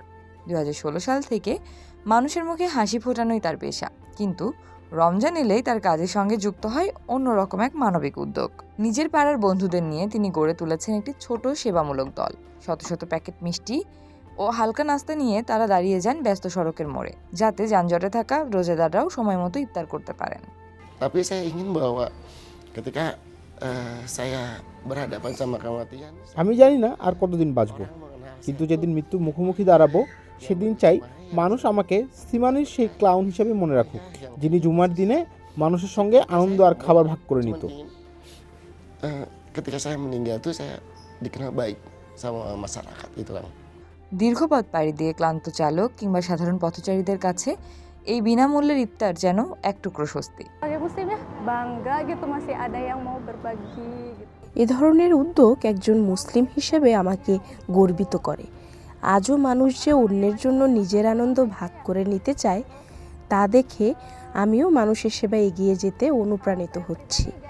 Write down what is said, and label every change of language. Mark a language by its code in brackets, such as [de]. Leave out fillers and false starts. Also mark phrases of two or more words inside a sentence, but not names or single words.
[bn] 2016 সাল থেকে মানুষের মুখে হাসি ফোটানোই তার পেশা, কিন্তু রমজান এলেই তার কাজের সঙ্গে যুক্ত হয় অন্যরকম এক মানবিক উদ্যোগ। নিজের পাড়ার বন্ধুদের নিয়ে তিনি গড়ে তুলেছেন একটি ছোট সেবামূলক দল। শত শত প্যাকেট মিষ্টি ও হালকা নাস্তা নিয়ে তারা দাঁড়িয়ে যান ব্যস্ত সড়কের মোড়ে, যাতে যানজটে থাকা রোজাদাররাও সময় মতো ইফতার করতে পারেন। [id] Tapi saya ingin bahwa ketika saya berhadapan sama kematian, [bn] আমি জানি না আর কতদিন বাঁচব, কিন্তু যেদিন মৃত্যুর মুখোমুখি দাঁড়াবো সেদিন চাই মানুষ আমাকে সিমানির সেই ক্লাউন হিসেবে মনে রাখুক, যিনি জুমার দিনে মানুষের সঙ্গে আনন্দ আর খাবার ভাগ করে নিত। [id] ketika saya meninggal tuh saya dikenal baik sama masyarakat itu kan. [bn] দীর্ঘ পথ পাড়ি দিয়ে ক্লান্ত চালক কিংবা সাধারণ পথচারীদের কাছে এই বিনামূল্যের ইফতার যেন এক টুকরো স্বস্তি। এ ধরনের উদ্যোগ একজন মুসলিম হিসেবে আমাকে গর্বিত করে। আজও মানুষ যে অন্যের জন্য নিজের আনন্দ ভাগ করে নিতে চায়, তা দেখে আমিও মানুষের সেবায় এগিয়ে যেতে অনুপ্রাণিত হচ্ছি।